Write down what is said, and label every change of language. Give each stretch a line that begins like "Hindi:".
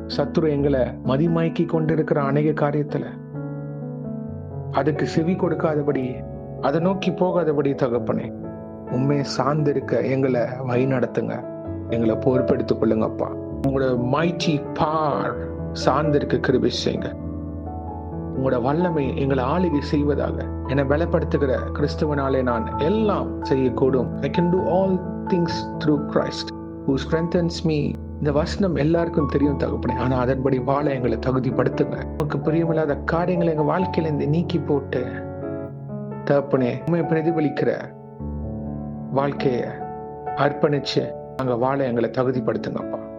Tamil: சத்துரு எங்களை மதிமயக்கி கொண்டிருக்கிற அநேக காரியத்துல அதுக்கு செவி கொடுக்காதபடி, அதை நோக்கி போகாதபடி தகப்பனே உண்மையை சார்ந்திருக்க எங்களை வழி நடத்துங்க. எங்களை பொறுப்பெடுத்துக் கொள்ளுங்கப்பா. உங்களோட மைட்டி பவர் சார்ந்திருக்க கிருபை செய்யுங்க. உங்களோட வல்லமை எங்களை ஆளுகை செய்வதாக. என்னை பலப்படுத்துகிற கிறிஸ்துவனாலே நான் எல்லாம் செய்யக்கூடும்.
English: I can do all things through Christ who strengthens me.
Tamil: இந்த வசனம் எல்லாருக்கும் தெரியும் தகப்பனே. ஆனா அதன்படி வாழ எங்களை தகுதிப்படுத்துங்க. நமக்கு பிரியமில்லாத காரியங்களை எங்க வாழ்க்கையில இருந்து நீக்கி போட்டு தகப்பனே, உண்மை பிரதிபலிக்கிற வாழ்க்கைய அர்ப்பணிச்சு அங்க வாழ எங்களை தகுதிப்படுத்துங்கப்பா.